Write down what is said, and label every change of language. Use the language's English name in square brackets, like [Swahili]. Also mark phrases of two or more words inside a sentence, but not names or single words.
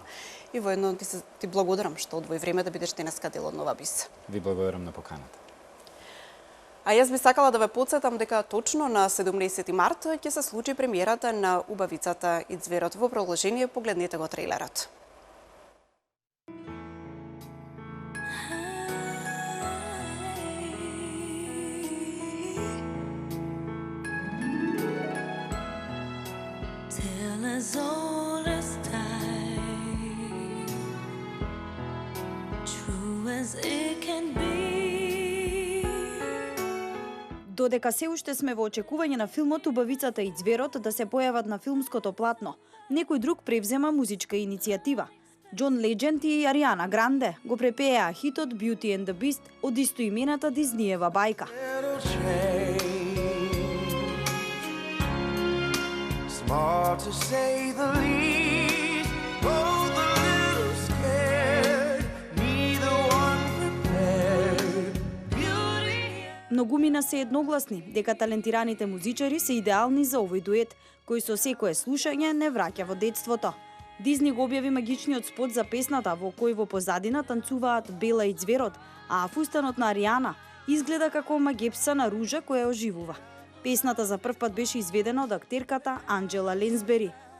[Macedonian] И воедно ти благодарам што одвои време да бидеш денеска дел од Нова Бис. Ви благодарам на поканата. А јас би сакала да ве потсетам дека точно на 17 март ќе се случи премиерата на убавицата И ѕверот. Во продолжение погледнете го трейлерот. [English] As old as time, true as it can be. [Macedonian] Додека се уште сме во очекување на филмот Убавицата и ѕверот да се појават на филмското платно, некој друг превзема музичка иницијатива. Џон Леџенд и Ариана Гранде го препеа хитот Beauty and the Beast од истоимената Дизниева бајка. [English] Small to say the least, both a little scared, neither one prepared. Beauty. [Macedonian] Многумина се едногласни дека талентираните музичари се идеални за овој дует, кој со секое слушање не враќа во детството. Дизни го објави магичниот спот за песната во кој во позадина танцуваат Бела и ѕверот, а фустанот на Ариана изгледа како магепса на ружа која оживува. Песната за прв пат беше изведена од актерката Анџела Ленсбери.